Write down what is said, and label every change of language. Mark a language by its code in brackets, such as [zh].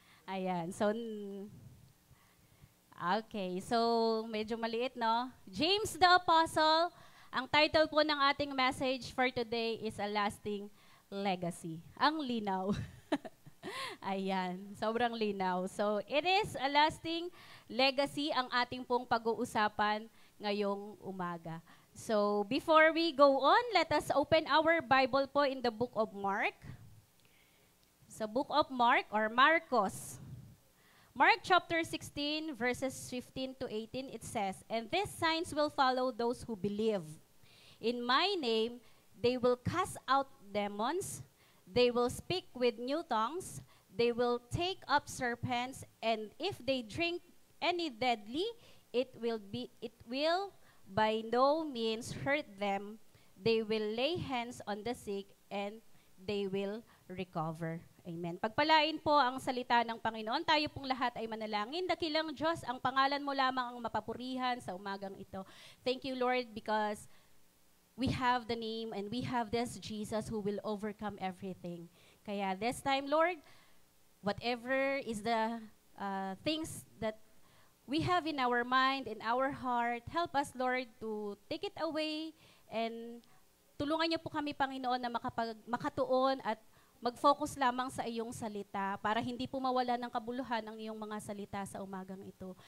[tl] Ayan. So, okay. So, medyo maliit, no? James the Apostle. Ang title po ng ating message [en] for today [tl] is [en] A Lasting Legacy. [tl] Ang linaw. Ayan. Sobrang linaw. [en] So, it is a lasting legacy [tl] ang ating pong pag-uusapan ngayong umaga. [en] So, before we go on, let us open our Bible po in the book of Mark. Sa book of Mark or Marcos. Mark chapter 16 verses 15 to 18, it says, "And these signs will follow those who believe. In my name, they will cast out demons, they will speak with new tongues, they will take up serpents, and if they drink any deadly, it will by no means hurt them. They will lay hands on the sick, and they will recover." Amen. [tl] Pagpalain po ang salita ng Panginoon. Tayo pong lahat ay manalangin. Dakilang Diyos, ang pangalan mo lamang ang mapapurihan sa umagang ito. [en] Thank you, Lord, because we have the name and we have this Jesus who will overcome everything. [tl] Kaya [en] this time, Lord, whatever is the things that we have in our mind, in our heart, help us, Lord, to take it away [tl] and tulungan niyo po kami, Panginoon, na makatuon at mag-focus lamang sa iyong salita para hindi po mawala ng kabuluhan ang iyong mga salita sa umagang ito.